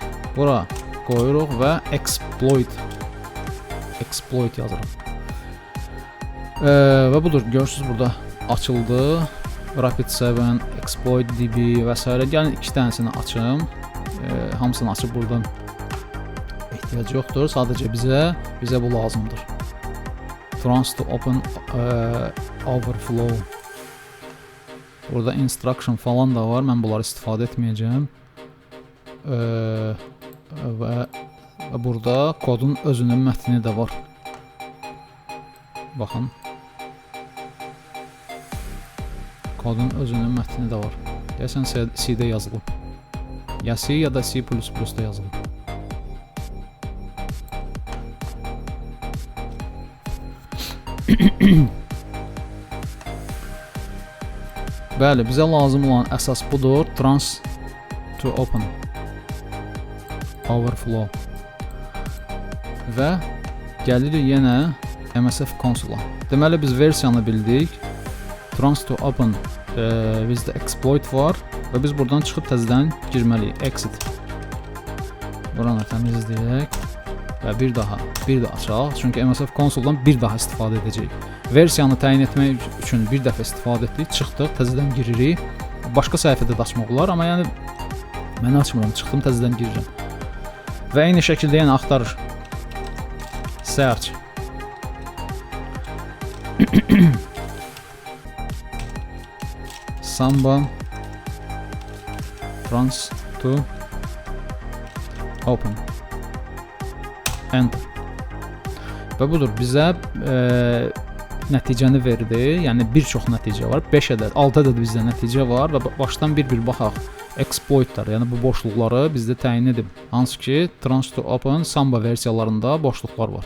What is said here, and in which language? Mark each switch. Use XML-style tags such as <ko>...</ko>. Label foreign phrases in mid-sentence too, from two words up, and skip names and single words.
<az>Bura qoyuruq və</az> <en>exploit exploit</en> <az>yazırıq. Və budur, görürsünüz burada açıldı. Rapid7, exploit DB və s. Gəlin 2 dənəsini açım. Hamısını açıb buradan ehtiyac yoxdur. Sadəcə bizə bu lazımdır. Trans to open overflow. Burada instruction falan da var. Mən bunları istifadə etməyəcəm. Və burada kodun özünün mətni də var. Baxın. Kodun özünün mətni də var. Deyəsən C-də yazılıb. Ya C ya da C++-da yazılıb. Bəli, bizə lazım olan əsas budur. Trans to open overflow. Və gəlirik yenə MSF konsola. Deməli biz versiyanı bildik. Trans to open bizdə exploit var və biz buradan çıxıb təzədən girməliyik. Exit. Buranı təmizləyək və bir daha açaq. Çünki MSF konsoldan bir daha istifadə edəcəyik. Versiyanı təyin etmək üçün bir dəfə istifadə etdik, çıxdıq, təzədən giririk. Başqa səhifədə də açmaq olar, amma yəni mən açmıram, çıxdım, təzədən girirəm. Və eyni şəkildə yəni axtarır. Search. Samba trans to open. Enter. Və budur, bizə nəticəni verdi. Yəni bir çox nəticə var. 5 ədəd, 6 ədəd bizdə nəticə var və başdan bir baxaq. Exploitlar, yəni bu boşluqları bizdə təyin edib. Hansı ki, Trans to Open Samba versiyalarında boşluqlar var.</az>